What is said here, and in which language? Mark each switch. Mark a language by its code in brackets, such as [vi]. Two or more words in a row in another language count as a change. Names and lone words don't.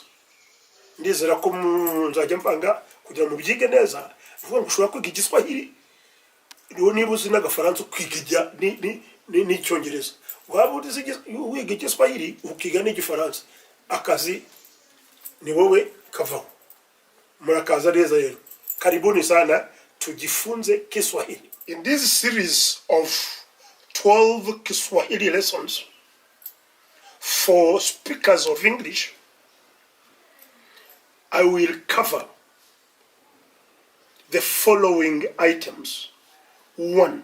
[rw] Ndizera ko nzajya mpanga kugira mu byige neza. Vuga ngo ushobora kwiga igiswahili niba uzi n'agafaransa ukiga n'icyongereza. Waba uzi wiga igiswahili ukiga n'igifaransa, akazi ni wowe kavaho. Murakaza neza rero. [sw] Karibuni sana tujifunze Kiswahili. [en] In this series of 12 Kiswahili lessons for speakers of English, I will cover the following items. 1.